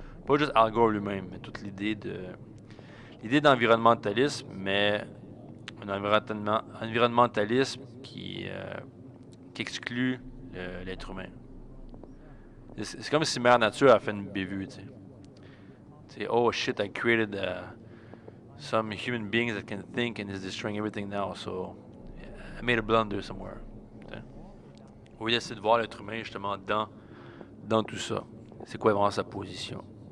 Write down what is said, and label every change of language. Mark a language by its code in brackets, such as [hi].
[fr] Pas juste Al Gore lui-même, mais toute l'idée d'environnementalisme, mais un environnementalisme qui exclut l'être humain. C'est comme si Mère Nature a fait une bévue, tu sais. [en] Oh shit, I created some human beings that can think and is destroying everything now, so I made a blunder somewhere. [fr] T'sais. Au lieu d'essayer de voir l'être humain justement dans tout ça. C'est quoi vraiment sa position.